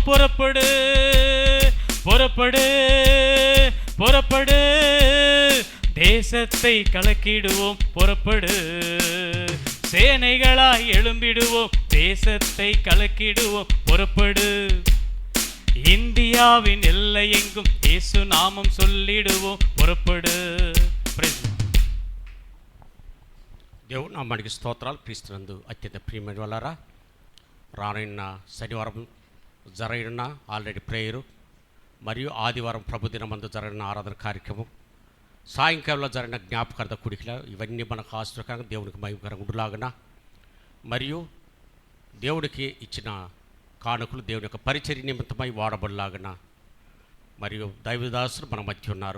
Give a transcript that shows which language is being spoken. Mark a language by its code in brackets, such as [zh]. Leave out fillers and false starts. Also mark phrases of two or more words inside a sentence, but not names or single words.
[ta] புறப்படு புறப்படு புறப்படு, தேசத்தை கலக்கிடுவோம். புறப்படு, சேனைகளாய் எழும்பிடுவோம். தேசத்தை கலக்கிடுவோம். புறப்படு, இந்தியாவின் எல்லையெங்கும் இயேசு நாமம் சொல்லிடுவோம். புறப்படு. [te] దేవుడు నామానికి స్తోత్రాలు. క్రీస్తునందు అత్యంత ప్రియమైన వాళ్ళారా, రానున్న శనివారం జరిగిన ఆల్రెడీ ప్రేయరు మరియు ఆదివారం ప్రభుదినమందు జరిగిన ఆరాధన కార్యక్రమం సాయంకాలంలో జరిగిన జ్ఞాపకార్థ కూడికలు ఇవన్నీ మనకు ఆశ్చర్యకరంగా దేవునికి మహిమకరంగా ఉండులాగన, మరియు దేవుడికి ఇచ్చిన కానుకలు దేవుని యొక్క పరిచర్య నిమిత్తమై వాడబడలాగన, మరియు దైవదాసులు మన మధ్య ఉన్నారు.